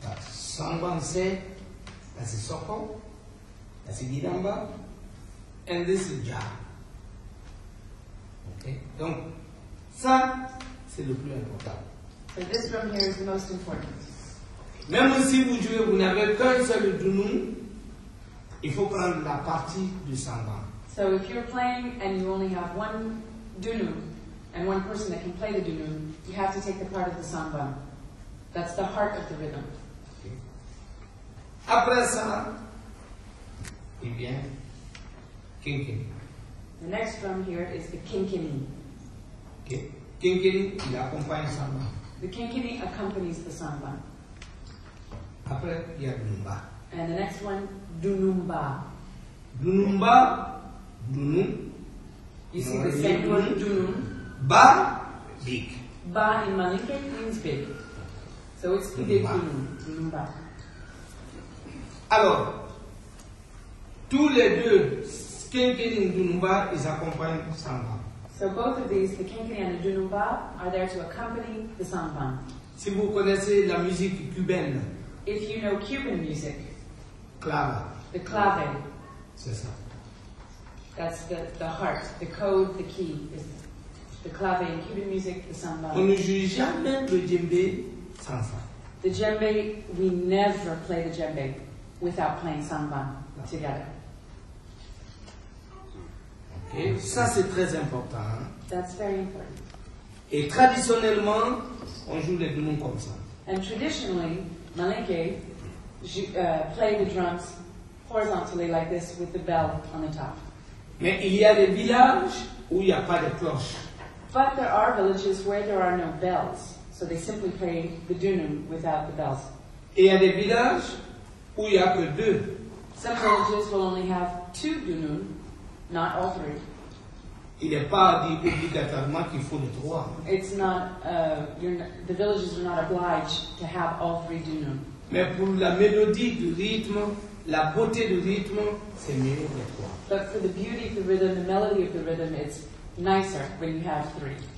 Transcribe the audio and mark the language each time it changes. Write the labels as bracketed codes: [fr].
[en] Sangban said that's a Soko, that's a Gidamba, and this is Ja. [fr] Okay? Donc, ça, c'est le plus important. [en] So this drum here is the most important. [fr] Même si vous jouez, vous n'avez qu'un seul dunnun, il faut prendre la partie du sangban. [en] So if you're playing and you only have one dunnun and one person that can play the dunnun, you have to take the part of the sangban. That's the heart of the rhythm. Okay. [fr] Après ça, il vient kinkini. [en] The next drum here is the kinkini. [fr] Okay. Kinkini, il accompagne sangban. [en] The kinkini accompanies the sangban. [fr] Après, il y a dunumba. [en] And the next one, dunumba. [fr] Dunumba, dunnun. [en] You see the same word, dunnun. Ba, big. Ba in Malinke means big. So it's the big dunnun, dunumba. [fr] Alors, tous les deux, kinkini et dunumba, ils accompagnent sangban. [en] So both of these, the kinkini and the dunumba, are there to accompany the sangban. [fr] Si vous connaissez la musique cubaine, [en] If you know Cuban music, [fr] clave, [en] the clave, [fr] c'est ça. [en] that's the heart, the code, the key, is the clave in Cuban music, the [fr] On [en] samba. [fr] ne joue jamais le djembe sans ça. [en] The djembe, we never play the djembe without playing samba together. [fr] Okay. Ça c'est très important. Hein? [en] That's very important. [fr] Et traditionnellement, on joue les dunnun comme ça. [en] And traditionally, Malinke play the drums horizontally like this with the bell on the top. [fr] Mais il y a des villages où il n'y a pas de cloche. [en] But there are villages where there are no bells, so they simply play the dunnun without the bells. [fr] Et il y a des villages où il n'y a que deux. [en] Some villages will only have two dunnun, not all three. [fr] Il n'est pas dit obligatoirement qu'il faut les trois. [en] It's not, the villages are not obliged to have all three dunnun. [fr] Mais pour la mélodie du rythme, la beauté du rythme, c'est mieux les trois. [en] But for the beauty of the rhythm, the melody of the rhythm, it's nicer when you have three,